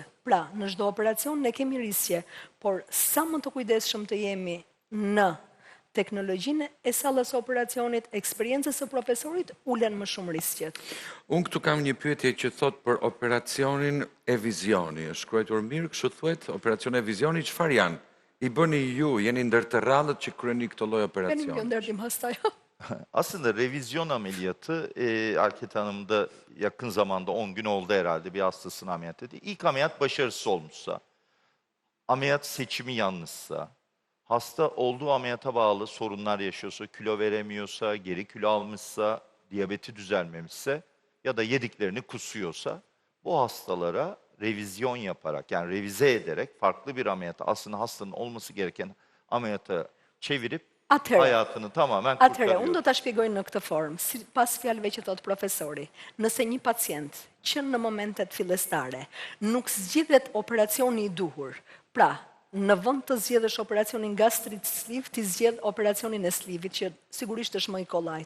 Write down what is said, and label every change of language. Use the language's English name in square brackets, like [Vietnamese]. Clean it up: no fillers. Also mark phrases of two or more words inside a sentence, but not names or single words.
[Albanian] Pra, në çdo operacion ne kemi riskje, por sa më të kujdesshëm të jemi në teknologjinë e sallës operacionit, eksperiencës së profesorit, ulen më shumë riskjet. Unë këtu kam një pyetje që thot për operacionin e vizioni. Është shkruar mirë, kështu thuhet, operacion e vizioni, çfarë janë? I bëni ju, jeni ndër të rrallët që kryeni këtë lloj operacioni? [Turkish] Benim gönderdiğim hastaya. Aslında revizyon ameliyatı Alket Hanım da yakın zamanda 10 gün oldu herhalde bir hastasını ameliyat etti. İlk ameliyat başarısız olmuşsa, ameliyat seçimi yanlışsa, hasta olduğu ameliyata bağlı sorunlar yaşıyorsa, kilo veremiyorsa, geri kilo almışsa, diyabeti düzelmemişse ya da yediklerini kusuyorsa bu hastalara revizyon yaparak yani revize ederek farklı bir ameliyata aslında hastanın olması gereken ameliyata çevirip hayatını tamamen [Albanian] Atëre, unë do [Turkish] kurtarıyor. [Albanian] ta shpjegoj në këtë formë, pas fjalëve që thot profesori. Nëse një pacient që në momentet fillestare nuk zgjidhet operacioni i duhur. Pra, në vend të zgjedhësh operacionin [English] gastrit sliv, [Albanian] ti zgjedh operacionin e slivit, që sigurisht është më i kollajt.